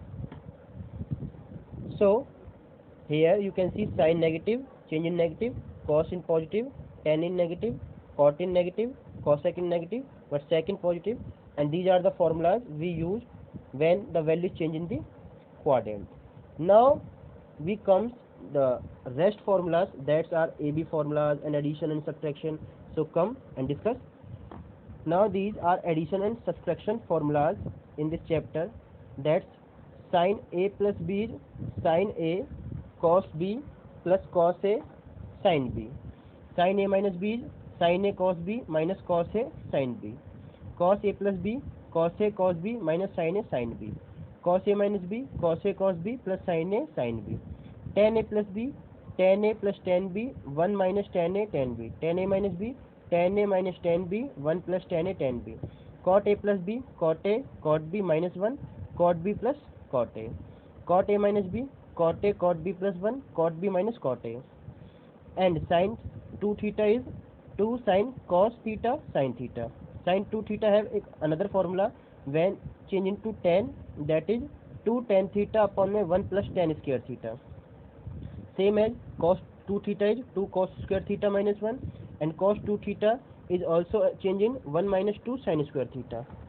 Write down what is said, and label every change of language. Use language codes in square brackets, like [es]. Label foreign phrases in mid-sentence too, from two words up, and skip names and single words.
[en] So here you can see sin negative, change in negative, cos in positive, tan in negative, cot in negative, cosec in negative, but sec in positive, and these are the formulas we use when the value change in the quadrant. Now we comes the rest formulas, that are AB formulas and addition and subtraction. So come and discuss. Now these are addition and subtraction formulas in this chapter. That's sin A plus B is sin A cos B plus cos A sin B. Sin A minus B is sin A cos B minus cos A sin B. Cos A plus B cos A cos B minus sin A sin B. Cos A minus B cos A cos B plus sin A sin B. Tan A plus B tan A plus tan B 1 minus tan A tan B. Tan A minus B tan A minus tan B 1 plus tan A tan B. Cot A plus B cot A cot B minus 1 cot B plus cot A. Cot A minus B cot A cot B plus 1 cot B minus cot A. And sin 2 theta is 2 sin cos theta sin theta. Sin 2 theta have another formula when change into tan, that is 2 tan theta upon 1 plus tan square theta. Same as cos 2 theta is 2 cos square theta minus 1, and cos 2 theta is also change in 1 minus 2 sin square theta.